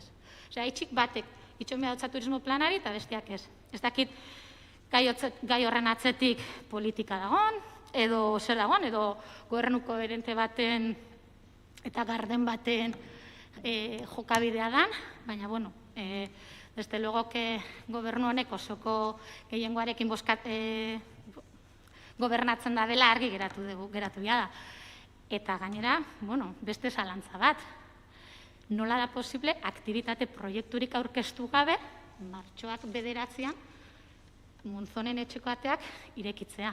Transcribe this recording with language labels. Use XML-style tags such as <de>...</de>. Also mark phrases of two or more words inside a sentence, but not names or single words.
<eu>Osea, itxik batek, itxon behar turismo planari, eta bestiak ez. Ez dakit gai horren atzetik politika dagoen, edo zer dagoen, edo gobernuko berente baten eta garden baten jokabidea dan, baina,</eu> <es>desde luego que</es> <eu>gobernu honek osoko gehiengoarekin gobernatzen da dela argi geratu da. Eta gainera, beste zalantza bat, nola da posible aktibitate proiekturik aurkeztu gabe, martxoak 9an, Monzonen etxeko ateak irekitzea.</eu>